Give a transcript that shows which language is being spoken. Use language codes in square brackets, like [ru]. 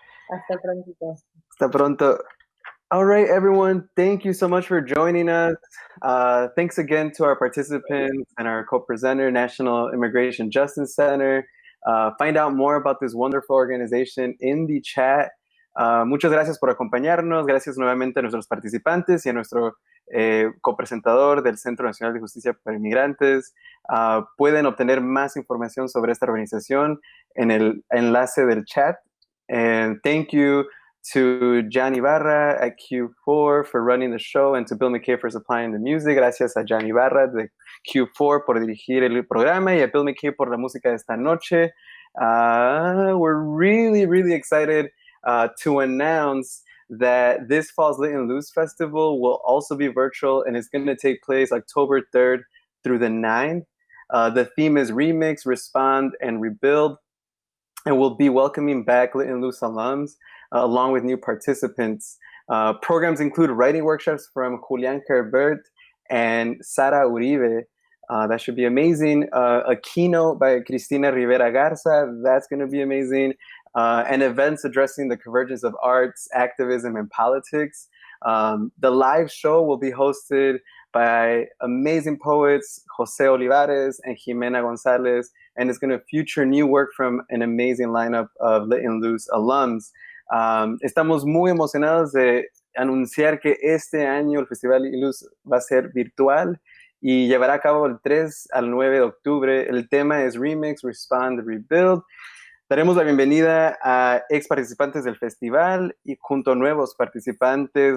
[es] Hasta pronto. Hasta pronto. [en] All right, everyone. Thank you so much for joining us. Thanks again to our participants and our co-presenter, National Immigration Justice Center. Find out more about this wonderful organization in the chat. [es] Muchas gracias por acompañarnos. Gracias nuevamente a nuestros participantes y a nuestro copresentador del Centro Nacional de Justicia para Inmigrantes. Pueden obtener más información sobre esta organización en el enlace del chat [en] And thank you to Gianni Barra at Q4 for running the show and to Bill McKay for supplying the music. [es] Gracias a Gianni Barra de Q4 por dirigir el programa y a Bill McKay por la música de esta noche. [en] We're really, really excited to announce that this fall's Lit Luz Festival will also be virtual and it's going to take place October 3rd through the 9th. The theme is Remix, Respond, and Rebuild. And we'll be welcoming back Lit Luz alums along with new participants. Programs include writing workshops from Julian Herbert and Sara Uribe. That should be amazing. A keynote by Cristina Rivera Garza. That's going to be amazing. And events addressing the convergence of arts, activism, and politics. The live show will be hosted by amazing poets Jose Olivares and Jimena Gonzalez, and it's going to feature new work from an amazing lineup of Lit Luz alums. [es] Estamos muy emocionados de anunciar que este año el Festival Lit Luz va a ser virtual y llevará a cabo el 3 al 9 de octubre. El tema es Remix, Respond, Rebuild. Daremos la bienvenida a ex participantes del festival y junto a nuevos participantes.